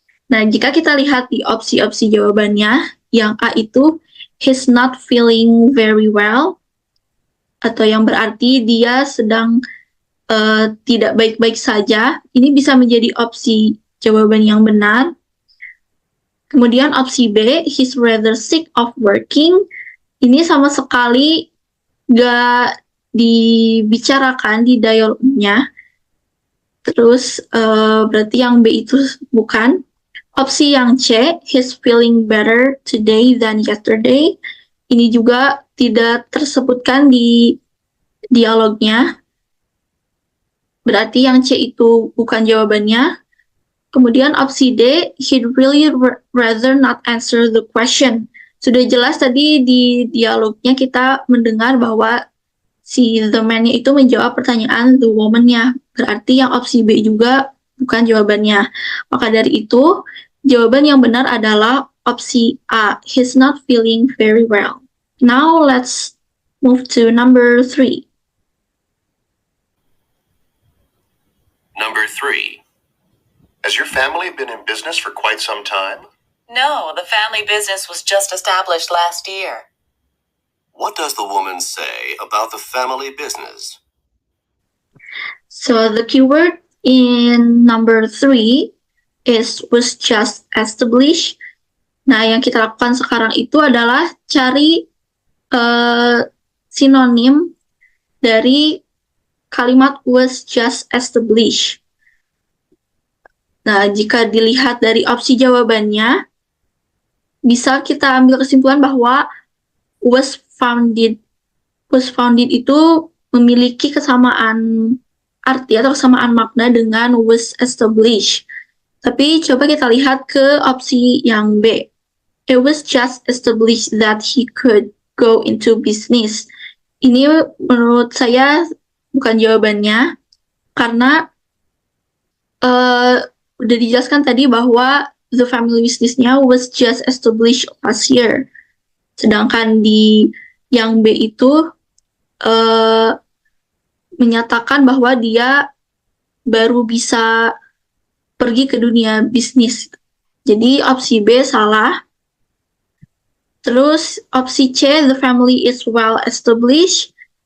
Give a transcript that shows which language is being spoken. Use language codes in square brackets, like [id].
[id] Nah, jika kita lihat di opsi-opsi jawabannya, yang A itu [en] he's not feeling very well, [id] atau yang berarti dia sedang tidak baik-baik saja. Ini bisa menjadi opsi jawaban yang benar. Kemudian opsi B, [en] he's rather sick of working. [id] Ini sama sekali gak dibicarakan di dialognya. Terus berarti yang B itu bukan. Opsi yang C, [en] he's feeling better today than yesterday. [id] Ini juga tidak tersebutkan di dialognya. Berarti yang C itu bukan jawabannya. Kemudian opsi D, [en] he'd really rather not answer the question. [id] Sudah jelas tadi di dialognya kita mendengar bahwa si the man-nya itu menjawab pertanyaan [en] the woman- [id] nya. Berarti yang opsi B juga bukan jawabannya. Maka dari itu, jawaban yang benar adalah opsi A. [en] He's not feeling very well. Now let's move to number 3. Number 3. Has your family been in business for quite some time? No, the family business was just established last year. What does the woman say about the family business? So the keyword in number 3 is was just established. [id] Nah, yang kita lakukan sekarang itu adalah cari sinonim dari kalimat [en] was just established. [id] Nah, jika dilihat dari opsi jawabannya, bisa kita ambil kesimpulan bahwa [en] was founded [id] itu memiliki kesamaan arti atau kesamaan makna dengan [en] was established. [id] Tapi coba kita lihat ke opsi yang B. [en] It was just established that he could go into business. [id] Ini menurut saya bukan jawabannya, karena udah dijelaskan tadi bahwa [en] the family business-nya was just established last year. [id] Sedangkan di yang B itu menyatakan bahwa dia baru bisa pergi ke dunia bisnis. Jadi opsi B salah. Terus opsi C, [en] the family is well established.